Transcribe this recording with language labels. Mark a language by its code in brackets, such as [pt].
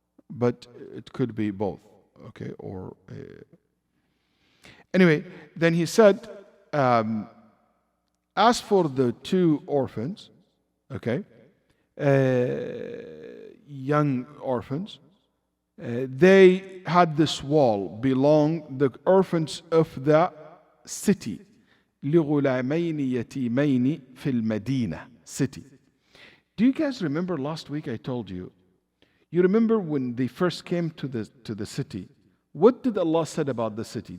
[en] But it could be both. Okay, or anyway, then he said, as for the 2 orphans, okay, young orphans, they had this wall the orphans of the city. [ar] لغلامين يتيمين في المدينة city. [en] Do you guys remember last week I told you? You remember when they first came to the city? What did Allah said about the city?